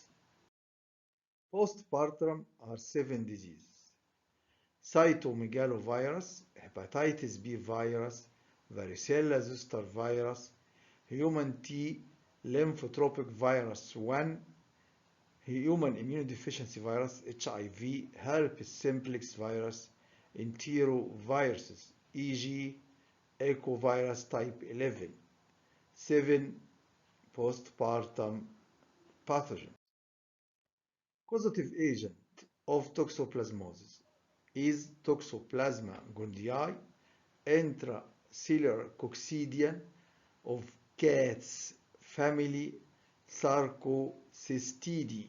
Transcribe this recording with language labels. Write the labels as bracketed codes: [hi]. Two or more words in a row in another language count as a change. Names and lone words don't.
[en] Postpartum are 7 diseases: cytomegalovirus, hepatitis B virus, varicella zoster virus, human T lymphotropic virus 1, human immunodeficiency virus, HIV, herpes simplex virus, enteroviruses, e.g. echovirus type 11. 7 postpartum pathogens. Causative agent of toxoplasmosis is Toxoplasma gondii, intracellular coccidian of cats family Sarcocystidae.